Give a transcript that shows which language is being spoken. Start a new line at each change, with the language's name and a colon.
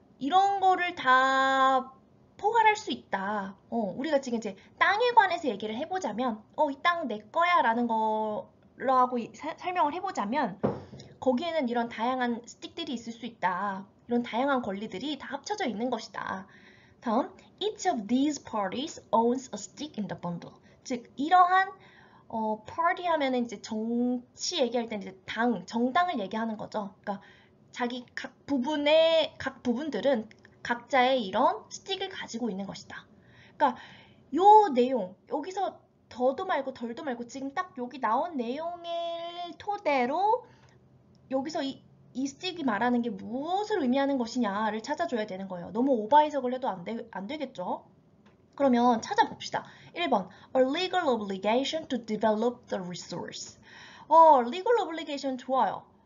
Korean: 이런 거를 다 포괄할 수 있다. 우리가 지금 이제 땅에 관해서 얘기를 해보자면, 이 땅 내 거야 라는 거라고 설명을 해보자면, 거기에는 이런 다양한 스틱들이 있을 수 있다. 이런 다양한 권리들이 다 합쳐져 있는 것이다.
English: 다음, each of these parties owns a stick in the bundle.
Korean: 즉, 이러한 party 하면은 이제 정치 얘기할 때는 이제 정당을 얘기하는 거죠. 그러니까 자기 각 부분들은 각자의 이런 스틱을 가지고 있는 것이다. 그러니까 요 내용, 여기서 더도 말고 덜도 말고 지금 딱 여기 나온 내용을 토대로 여기서 이 스틱이 말하는 게 무엇을 의미하는 것이냐를 찾아줘야 되는 거예요. 너무 오버 해석을 해도 안 되겠죠? 그러면 찾아봅시다.
English: 1번, a legal obligation to develop the resource.
Korean: legal obligation 좋아요.